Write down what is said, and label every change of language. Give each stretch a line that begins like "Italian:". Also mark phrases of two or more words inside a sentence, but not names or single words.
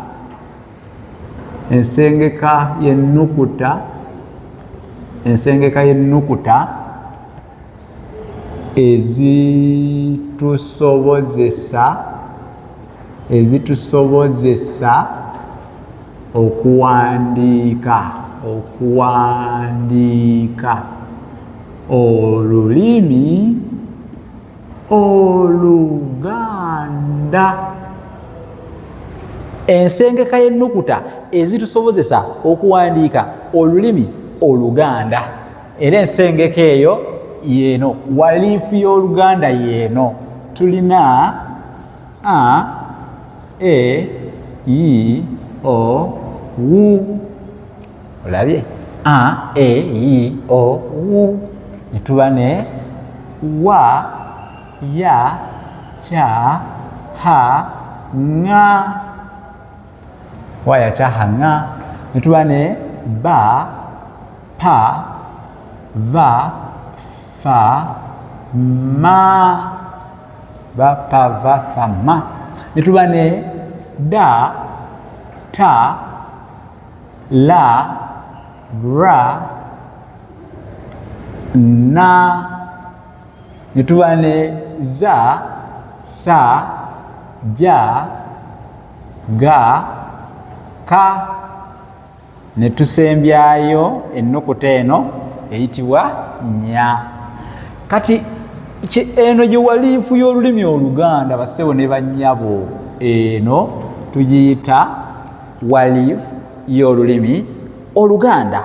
Ganda: ezitusobozesa okuwandiika olulimi Oluganda. Ensengeka y'ennukuta ezitusobozesa okuwandiika olulimi Oluganda. Era ensengeka eyo yeeno, walifu y'Oluganda yeeno. Tulina a, e, i, o, u. Olabye? A, e, i, o, u. Netuba ne wa, ya, cha, ha, nga. Wa, ya, cha, ha, nga. Netuba ne ba, pa, va, fa, ma. Ba, pa, va, fa, ma. Netuba ne da, ta, la, ra, na. Netuba ne za, sa, ja, ga, ka. Netusembyayo ennukuta eno eyitibwa nya. Kati eno gye walifu y'olulimi Oluganda bassebo ne bannyabo, eno tugiyita walifu y'olulimi Oluganda.